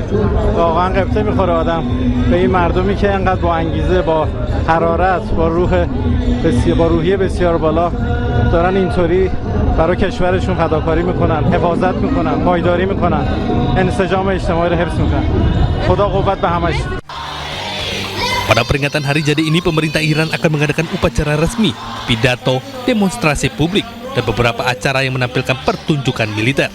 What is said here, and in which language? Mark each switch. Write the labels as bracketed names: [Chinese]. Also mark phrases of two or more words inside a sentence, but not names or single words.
[Persian] واقعا قبطه میخوره آدم به این مردمی که انقدر با انگیزه، با حرارت، با روحیه بسیار بالا دارن اینطوری برای کشورشون فداکاری میکنن، حفاظت میکنن، پایداری میکنن، انسجام اجتماعی رو حفظ میکنن. خدا قوت به همش. [Indonesian] Pada peringatan hari jadi ini, pemerintah Iran akan mengadakan upacara resmi, pidato, demonstrasi publik, dan beberapa acara yang menampilkan pertunjukan militer.